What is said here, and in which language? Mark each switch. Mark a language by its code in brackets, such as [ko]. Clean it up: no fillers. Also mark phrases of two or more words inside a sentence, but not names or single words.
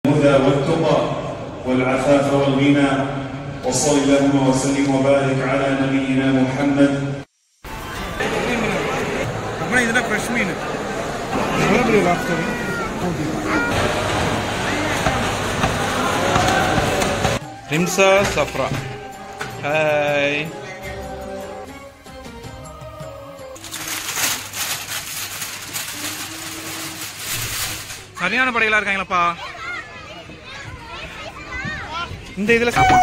[ar] والهدى والتقى والعفاف والغنى. وصل اللهم وسلم وبارك على نبينا محمد. [ta] ரிம்சா சஃப்ரா. ஹாய். சரியான படைகளா இருக்காங்களப்பா இந்த இதுல.